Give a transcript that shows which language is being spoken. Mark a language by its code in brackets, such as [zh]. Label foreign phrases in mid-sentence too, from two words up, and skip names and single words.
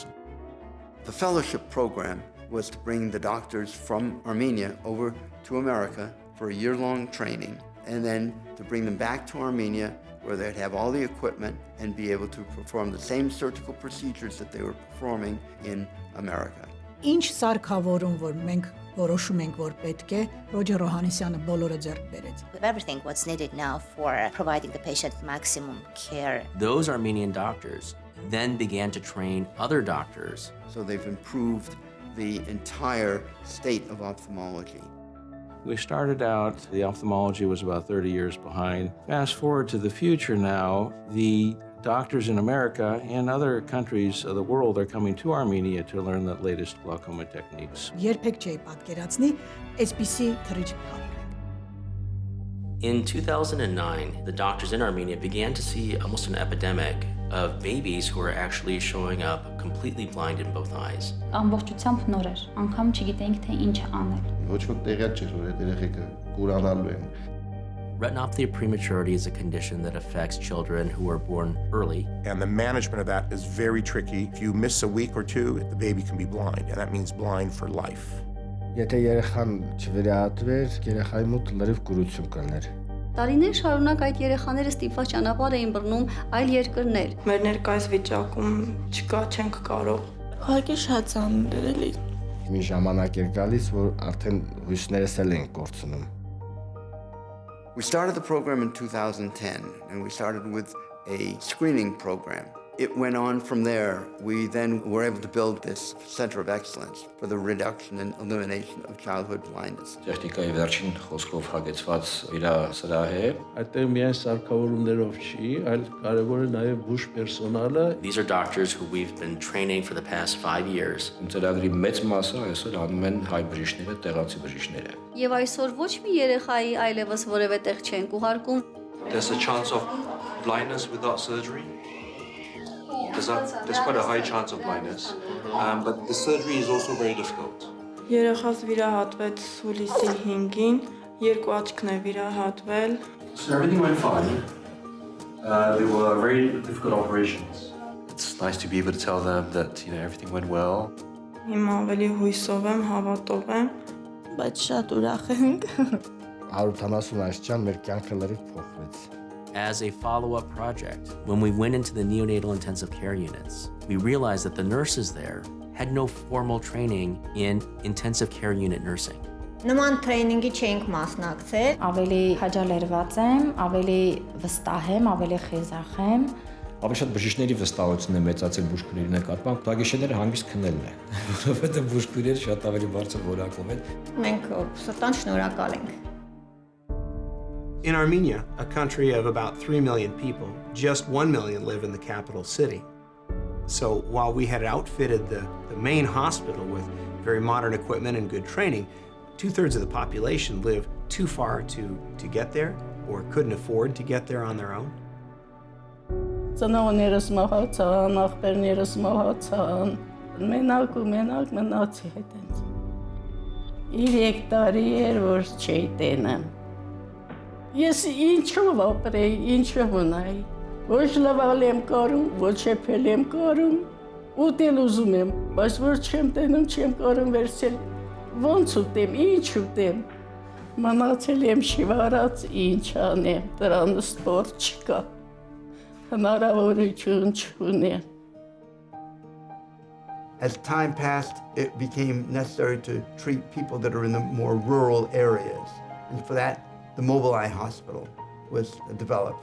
[en] The fellowship program was to bring the doctors from Armenia over to America for a year-long training, and then to bring them back to Armenia where they'd have all the equipment and be able to perform the same surgical procedures that they were performing in America. [hy] Ինչ սարքավորում որ մենք որոշում ենք որ պետք է, Ռոջեր Հովհաննիսյանը բոլորը ձեռք բերեց. [en] Everything what's needed now for providing the patient maximum care. Those Armenian doctors then began to train other doctors. So they've improved the entire state of ophthalmology. We started out, the ophthalmology was about 30 years behind. Fast forward to the future now, the doctors in America and other countries of the world are coming to Armenia to learn the latest glaucoma techniques. [hy] Երբեք չէի պատկերացնի այսպիսի թռիչք կապրել. [en] In 2009, the doctors in Armenia began to see almost an epidemic of babies who are actually showing up completely blind in both eyes. [hy] Ամբողջությամբ նոր էր, անգամ չգիտենք թե ինչ անել. Ոչ ոք տեղյակ չէր որ այդ երեխեքը կուրանալու են. [en] Retinopathy of prematurity is a condition that affects children who are born early. And the management of that is very tricky. If you miss a week or two, the baby can be blind, and that means blind for life. [hy] Եթե երեխան չվերահատվեր, երեխայի մոտ լրիվ կուրություն կլներ. Տարիներ շարունակ այդ երեխաները ստիպված ճանապարհ էին բռնում այլ երկրներ։ Մեր ներկայիս վիճակում չկա, չենք կարող։ Ուղղակի շատ ծանր էր էլի։ Մի ժամանակ էր գալիս, որ արդեն հույսներս էլ են կորցնում։ [en] We started the program in 2010, and we started with a screening program. It went on from there. We then were able to build this center of excellence for the reduction and elimination of childhood blindness. [hy] Տեխնիկայի վերջին խոսքով հագեցված իր սրահ է։ Այդտեղ միայն սարքավորումներով չի, այլ կարևոր է նաև բուժ պերսոնալը. [en] These are doctors who we've been training for the past 5 years. [hy] Ծրագրի մեծ մասը այսօր անում են հայ բժիշկները, տեղացի բժիշկները։ Եվ այսօր ոչ մի երեխայի այլևս որևէ տեղ չենք ուղարկում։ [en] There's a chance of blindness without surgery. There's quite a high chance of blindness, but the surgery is also very difficult. [hy] Երեխաս վիրահատվեց հուլիսի 5-ին, երկու աչքն է վիրահատվել։ [en] So everything went fine. They were very difficult operations. It's nice to be able to tell them that everything went well. [hy] Հիմա ավելի հույսով եմ, հավատով եմ, բայց շատ ուրախ ենք։ 170 աստիճան մեր կյանքը լրիվ փոխվեց։ [en] As a follow-up project, when we went into the neonatal intensive care units, we realized that the nurses there had no formal training in intensive care unit nursing. [hy] Նման տրեյնինգի չենք մասնակցել։ Ավելի հաջալերված եմ, ավելի վստահ եմ, ավելի խիզախ եմ։ Ավելի շատ բժիշկների վստահությունն է մեծացել բուժքույրերի նկատմամբ։ Տագիշները հանգիստ քնելն է, որովհետև բուժքույրերը շատ ավելի բարձր որակով են։ Մենք սրտան շնորհակալ ենք։ [en] In Armenia, a country of about 3 million people, just 1 million live in the capital city. So while we had outfitted the main hospital with very modern equipment and good training, 2/3 of the population live too far to get there or couldn't afford to get there on their own. [hy] Ծնողներս մահացան, աղբերներս մահացան, մենակ մնացի հետենց։ 3 տարի էր, որ չէի տենեմ։ Ես ինչով ապրեի, ինչով ունայի։ Ոչ լավալ եմ կարում, ոչ էփել եմ կարում, ուտել ուզում եմ, բայց որ չեմ տենում, չեմ կարող վերցել։ Ոնց ուտեմ, ինչ ուտեմ։ Մնացել եմ շիվարած, ինչ անեմ, տրանսպորտ չկա։ Հնարավորություն չունեմ։ [en] As time passed, it became necessary to treat people that are in the more rural areas. And for that, the Mobile Eye Hospital was developed.